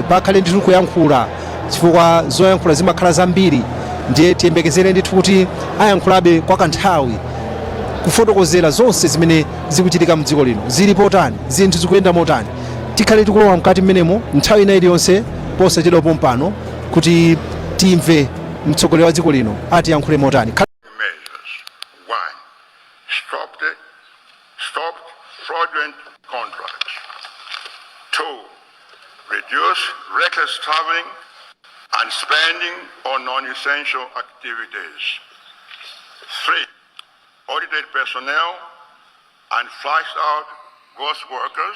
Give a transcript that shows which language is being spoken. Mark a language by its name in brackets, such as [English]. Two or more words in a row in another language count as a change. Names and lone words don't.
[Nyanja] Pakhale ndithu kuyankhula chifukwa zoyankhula zimakhala zambiri, ndiye tiyembekezere ndithu kuti ayankhulabe kwa kanthawi kufotokozera zonse zimene zikuchitika mdziko lino, zili potani, zinthu zikuyenda motani. Tikhale tikulowa mkati mmenemo nthawi ina iliyonse posachedwapo mpano kuti timve mtsogoleri wa dziko lino atiyankhule motani. [English] One, stop fraudulent contracts. Two, reduce reckless traveling and spending on non-essential activities. Three, audited personnel and flushed out ghost workers.